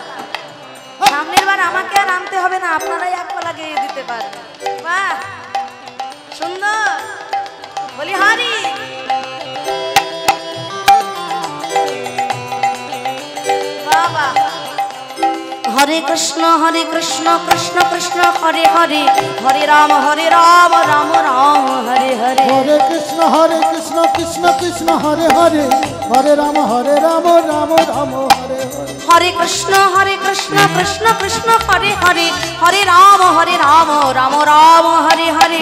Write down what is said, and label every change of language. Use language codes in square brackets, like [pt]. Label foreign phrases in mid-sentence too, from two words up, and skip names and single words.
[bn] সামনের বার আমাকে আর আনতে হবে না, আপনারাই এক পালা গিয়ে দিতে পারবেন। বাহ সুন্দর। বলি হারি বাবা। [sa] হরে কৃষ্ণ কৃষ্ণ কৃষ্ণ হরে হরে, হরে রাম রাম রাম হরে হরে। হরে কৃষ্ণ কৃষ্ণ কৃষ্ণ হরে হরে, হরে রাম রাম রাম হরে হরে। হরে কৃষ্ণ কৃষ্ণ কৃষ্ণ হরে হরে, হরে রাম রাম রাম হরে হরে।